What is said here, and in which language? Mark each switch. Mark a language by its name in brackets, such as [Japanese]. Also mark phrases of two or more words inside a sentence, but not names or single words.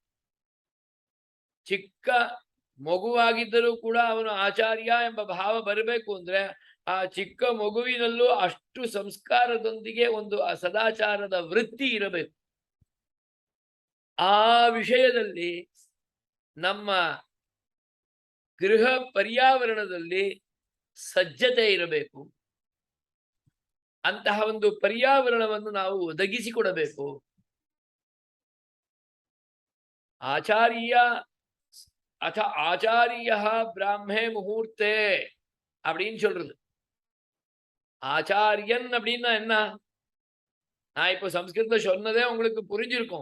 [Kannada] ಚಿಕ್ಕ ಮಗುವಾಗಿದ್ದರೂ ಕೂಡ ಅವನು ಆಚಾರ್ಯ ಎಂಬ ಭಾವ ಬರಬೇಕು ಅಂದ್ರೆ ಆ ಚಿಕ್ಕ ಮಗುವಿನಲ್ಲೂ ಅಷ್ಟು ಸಂಸ್ಕಾರದೊಂದಿಗೆ ಒಂದು ಸದಾಚಾರದ ವೃತ್ತಿ ಇರಬೇಕು. ಆ ವಿಷಯದಲ್ಲಿ ನಮ್ಮ ಗೃಹ ಪರ್ಯಾವರಣದಲ್ಲಿ ಸಜ್ಜತೆ ಇರಬೇಕು. ಅಂತಹ ಒಂದು ಪರ್ಯಾವರಣವನ್ನು ನಾವು ಒದಗಿಸಿಕೊಡಬೇಕು. [Sanskrit] आचार्य अत आचार्य ब्राह्मे मुहूर्ते [Tamil] அப்படின்னு சொல்றது. ஆச்சாரியன் அப்படின்னா என்ன? நான் இப்போ சம்ஸ்கிருத சொன்னதே உங்களுக்கு புரிஞ்சிருக்கும்.